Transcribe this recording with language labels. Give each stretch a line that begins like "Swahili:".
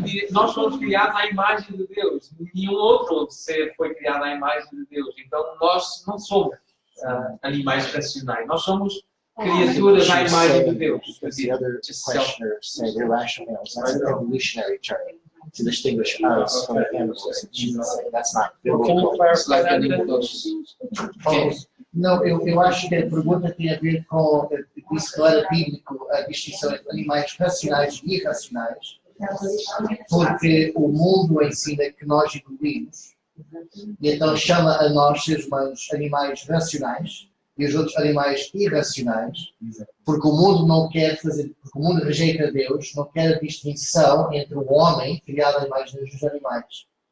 Portuguese: Nós somos criados à imagem de Deus. Nenhum outro ser foi criado à imagem de Deus. Então nós não somos animais racionais. Nós somos criaturas à imagem de Deus.
English: Because the other questioners say irrational animals. That's an evolutionary term to distinguish us from the animals. She's saying that's not Well, can you biblical. clarify that then?
Portuguese: Não, eu acho que a pergunta tem a ver com isso que era bíblico, a distinção entre animais racionais e irracionais, porque o mundo ensina que nós evoluímos, e então chama a nós, seres humanos, animais racionais, e os outros animais irracionais, porque o mundo não quer fazer, porque o mundo rejeita Deus, não quer a distinção entre o homem, criado à imagem dos animais.